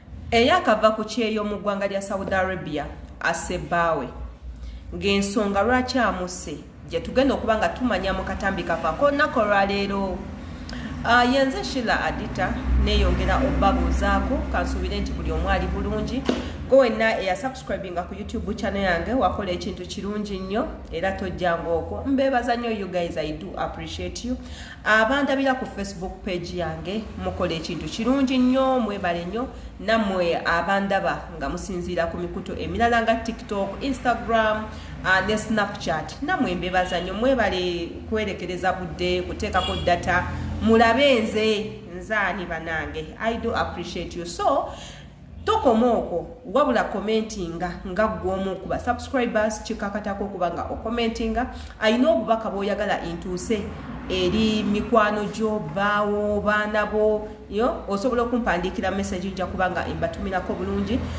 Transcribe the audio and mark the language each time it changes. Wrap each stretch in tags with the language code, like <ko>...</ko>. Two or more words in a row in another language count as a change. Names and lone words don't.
<lg>Eyakava ku kyeyo mu ggwanga lya Saudi Arabia, Asebbaawe, ng'ensonga lwaki amuse, gye tugenda okuba nga tumanya mu katambi kafa ko nnaku olwaleero. Ah, ye nze Sheila Adita, neeyongera obbabuuzaako, kansuubire nti buli omu ali bulungi. Gwe wenna eyasubscribinga ku YouTube channel yange, wakola ekintu kirungi nnyo, era tojjanga okwo. Mbeebaza nnyo,</lg> <en>you guys, I do appreciate you.</en> <lg>Abandabira ku Facebook page yange, mukola ekintu kirungi nnyo, mwebale nnyo. Nammwe abandaba nga musinziira ku mikutu emirala nga TikTok, Instagram, ah, ne Snapchat. Nammwe mbeebaza nnyo, mwebale kwerekereza budde, kuteekako data, mulabe nze, nze ani banange.</lg> <en>I do appreciate you.</en> <lg>So, tokoma okwo, wabula commentinga nga ggwe omu ku ba subscribers, kikakatako okuba nga okommentinga. Ayina obubaka bw'oyagala ntuuse eri mikwano gyo, baawo, baana bo, yo, osobola okumpandiikira message, nja kuba nga mbatumirako bulungi.</lg>